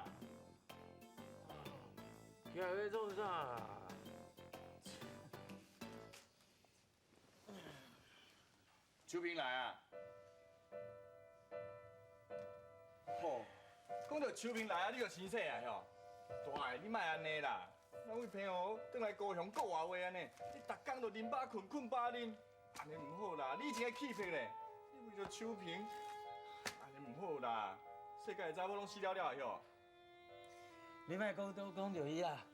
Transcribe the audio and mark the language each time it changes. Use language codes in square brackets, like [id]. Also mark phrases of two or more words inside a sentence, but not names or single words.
[nan] 起来要做啥？秋萍来啊！吼，讲到秋萍来啊，你就生气啊吼！大个，你莫安尼啦，咱位朋友倒来高雄讲话话安尼，你逐工就啉饱困，困饱啉，安尼唔好啦！你以前个气魄咧，你为着秋萍，安尼唔好啦！世界的查某拢死了了哟！你莫讲都讲着伊啊！